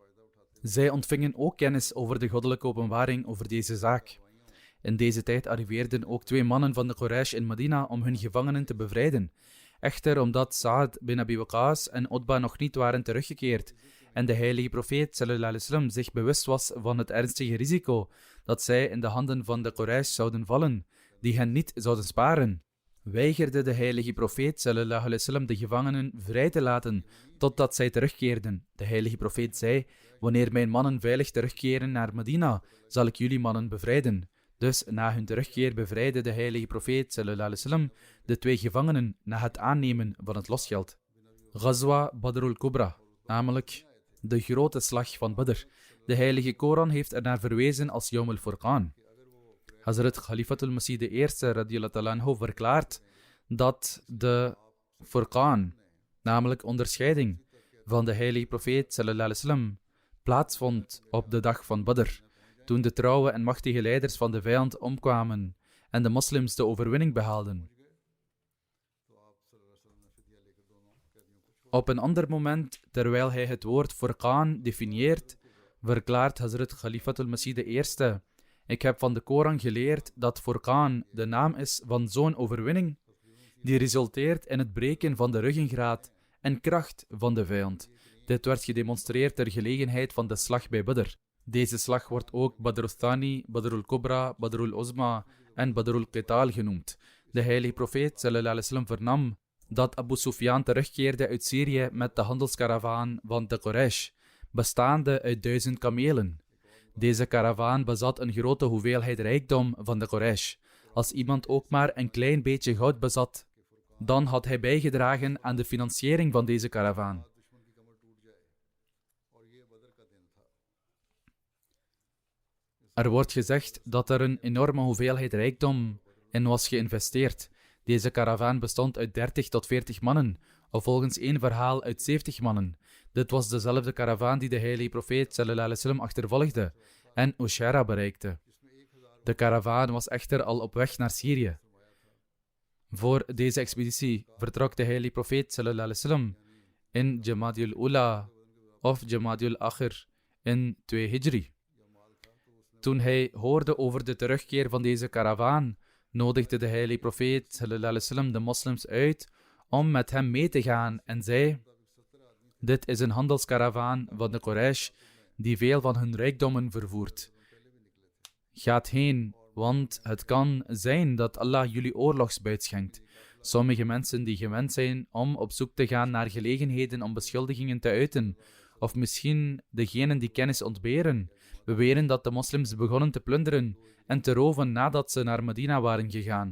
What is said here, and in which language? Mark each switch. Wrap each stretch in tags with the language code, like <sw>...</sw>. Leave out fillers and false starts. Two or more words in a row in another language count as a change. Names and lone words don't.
<nl>Zij ontvingen ook kennis over de goddelijke openbaring over deze zaak. In deze tijd arriveerden ook 2 mannen van de Quraysh in Medina om hun gevangenen te bevrijden. Echter, omdat Sa'ad bin Abi Waqqas en Utba nog niet waren teruggekeerd en de heilige profeet</nl> <ar>صلى الله عليه وسلم</ar> <nl>zich bewust was van het ernstige risico dat zij in de handen van de Quraysh zouden vallen, die hen niet zouden sparen, weigerde de heilige profeet</nl> <ar>صلى الله عليه وسلم</ar> <nl>de gevangenen vrij te laten totdat zij terugkeerden. De heilige profeet zei: wanneer mijn mannen veilig terugkeren naar Medina, zal ik jullie mannen bevrijden. Dus na hun terugkeer bevrijdde de heilige profeet</nl> <ar>صلى الله عليه وسلم</ar> <nl>de 2 gevangenen na het aannemen van het losgeld. Ghazwa Badrul Kubra, namelijk de grote slag van Badr. De heilige Koran heeft ernaar verwezen als Yawm al-Furqan. Hazrat Khalifatul Masih I</nl> <ar>رضي الله عنه</ar> <nl>verklaart dat de Furqan, namelijk onderscheiding van de heilige profeet</nl> <ar>صلى الله عليه وسلم,</ar> <nl>plaatsvond op de dag van Badr, toen de trouwe en machtige leiders van de vijand omkwamen en de moslims de overwinning behaalden. Op een ander moment, terwijl hij het woord Furqan definieert, verklaart Hazrat Khalifatul Masih I: ik heb van de Koran geleerd dat Furqan de naam is van zo'n overwinning die resulteert in het breken van de ruggengraat en kracht van de vijand. Dit werd gedemonstreerd ter gelegenheid van de slag bij Badr. Deze slag wordt ook Badrul Thani, Badrul Kubra, Badrul Uzma en Badrul Qital genoemd. De heilige profeet</nl> <ar>صلى الله عليه وسلم</ar> <nl>vernam dat Abu Sufyan terugkeerde uit Syrië met de handelskaravaan van de Quraysh, bestaande uit 1000 kamelen. Deze karavaan bezat een grote hoeveelheid rijkdom van de Quraysh. Als iemand ook maar een klein beetje goud bezat, dan had hij bijgedragen aan de financiering van deze karavaan. Er wordt gezegd dat er een enorme hoeveelheid rijkdom in was geïnvesteerd. Deze karavaan bestond uit 30 tot 40 mannen, of volgens één verhaal uit 70 mannen. Dit was dezelfde karavaan die de heilige profeet</nl> <ar>صلى الله عليه وسلم</ar> <nl>achtervolgde en Ushaira bereikte. De karavaan was echter al op weg naar Syrië. Voor deze expeditie vertrok de heilige profeet</nl> <ar>صلى الله عليه وسلم</ar> <nl>in Jamadul Ula of Jamadul Akhir in 2 Hijri. Toen hij hoorde over de terugkeer van deze karavaan, nodigde de heilige profeet</nl> <ar>صلى الله عليه وسلم</ar> <nl>de moslims uit om met hem mee te gaan en zei: dit is een handelskaravaan van de Quraysh die veel van hun rijkdommen vervoert. Gaat heen, want het kan zijn dat Allah jullie oorlogsbuit schenkt. Sommige mensen die gewend zijn om op zoek te gaan naar gelegenheden om beschuldigingen te uiten, of misschien degenen die kennis ontberen, beweren dat de moslims begonnen te plunderen en te roven nadat ze naar Medina waren gegaan.</nl>